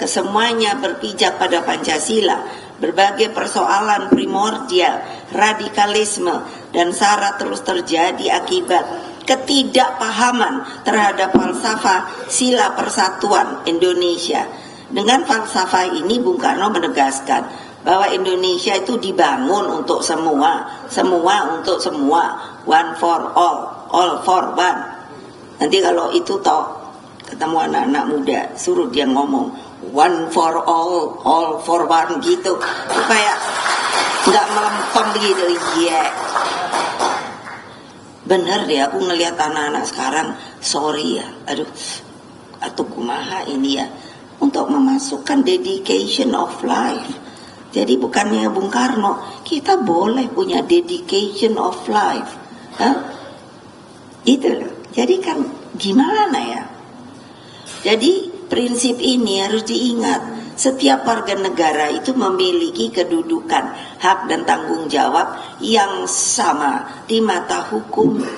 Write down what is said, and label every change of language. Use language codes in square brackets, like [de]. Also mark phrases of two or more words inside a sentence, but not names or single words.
[id] kesemuanya berpijak pada Pancasila, berbagai persoalan primordial, radikalisme, dan SARA terus terjadi akibat ketidakpahaman terhadap falsafah sila persatuan Indonesia. Dengan falsafah ini Bung Karno menegaskan bahwa Indonesia itu dibangun untuk semua, semua untuk semua, [en] one for all for one. [id] Nanti kalau itu toh ketemu anak-anak muda, suruh dia ngomong [en] one for all for one [id] gitu, supaya nggak melempem gitu. Iya, bener deh, aku ngelihat anak-anak sekarang, sorry ya, atau kumaha ini ya, untuk memasukkan [en] dedication of life. [id] Jadi bukannya Bung Karno, kita boleh punya [en] dedication of life, [id] itu loh. Jadi kan gimana ya? Jadi prinsip ini harus diingat. Setiap warga negara itu memiliki kedudukan, hak dan tanggung jawab yang sama di mata hukum.